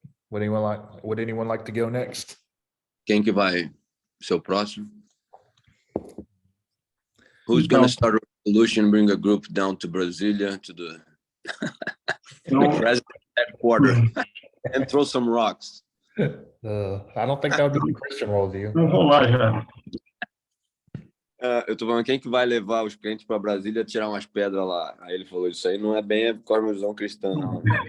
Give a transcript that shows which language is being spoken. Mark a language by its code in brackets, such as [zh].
[en] Would anyone like to go next? [pt] Quem que vai ser o próximo? [en] Who's going to start a revolution, bring a group down to Brasilia, to the president headquarters, and throw some rocks? I don't think that would be the Christian worldview. [pt] Vamos lá, já. Eu tô falando, quem que vai levar os crentes para Brasília tirar umas pedras lá? Aí ele falou, isso aí não é bem a cosmovisão cristã, não.